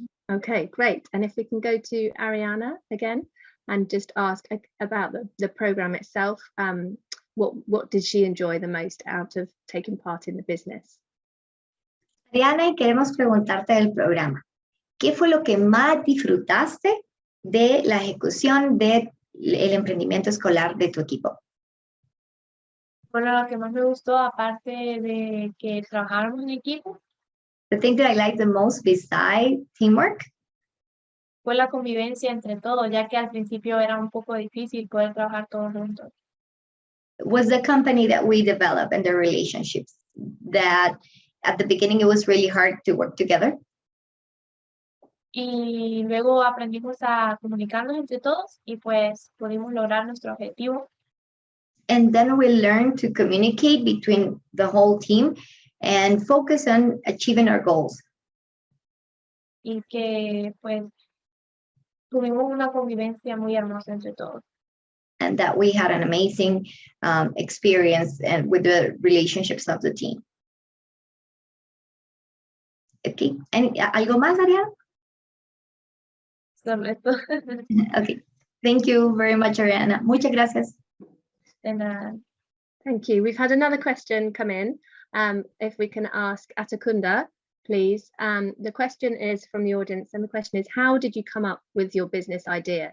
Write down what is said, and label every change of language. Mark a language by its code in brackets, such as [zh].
[en] Okay, great. And if we can go to Ariana again and just ask about the program itself, what did she enjoy the most out of taking part in the business? [es] Ariana, y queremos preguntarte del programa. ¿Qué fue lo que más disfrutaste de la ejecución del emprendimiento escolar de tu equipo? Bueno, lo que más me gustó, aparte de que trabajáramos en equipo, [en] The thing that I liked the most besides teamwork [es] fue la convivencia entre todos, ya que al principio era un poco difícil poder trabajar todos juntos. [en] was the company that we developed and the relationships that at the beginning it was really hard to work together. [es] Y luego aprendimos a comunicarnos entre todos y pues pudimos lograr nuestro objetivo. [en] And then we learned to communicate between the whole team and focus on achieving our goals. [es] Y que pues tuvimos una convivencia muy hermosa entre todos. [en] And that we had an amazing experience and with the relationships of the team. Okay, and [es] algo más, Ariana? Sobre esto, [en] Okay, thank you very much, Ariana. [es] Muchas gracias. de nada. [en] Thank you. We've had another question come in. If we can ask Atakunda, please. The question is from the audience, and the question is, how did you come up with your business idea?